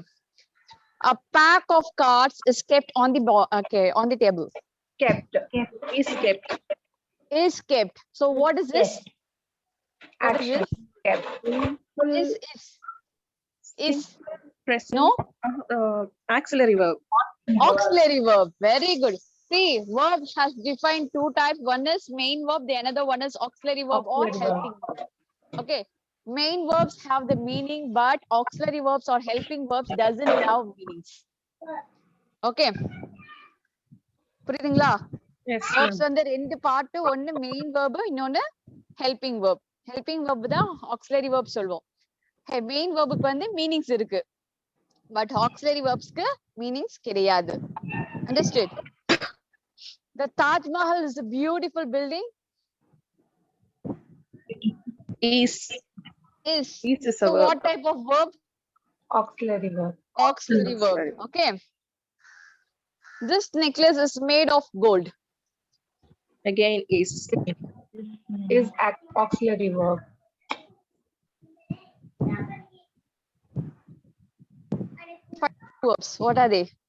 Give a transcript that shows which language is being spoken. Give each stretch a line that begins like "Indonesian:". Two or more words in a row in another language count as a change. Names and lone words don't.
English: A pack of cards is kept on the on the table. Kept. Is kept. Is kept. So what is this? What is Action. this? Kept. Is. Present. No? Auxiliary verb. Auxiliary verb. Very good. See, verb has defined two types. One is main verb, the another one is auxiliary verb or helping verb. Okay. Main verbs have the meaning, but auxiliary verbs or helping verbs doesn't have meanings.
Tamil: Okay. புரியுதுங்களா?
English: Yes.
Tamil: Verbs வந்து ரெண்டு பார்ட், ஒன்னு
English: main verb,
Tamil: இன்னொன்னு
English: helping verb. Helping verb தான் auxiliary verb சொல்வோம். Main verbக்கு வந்து meanings இருக்கு. But auxiliary verbsக்கு meanings கிடையாது. Understood? The Taj Mahal is a beautiful building. Is Is a so verb. what type of verb? Auxiliary verb. Auxiliary verb. Okay. This necklace is made of gold. Again is. Is auxiliary verb. Verbs. What are they?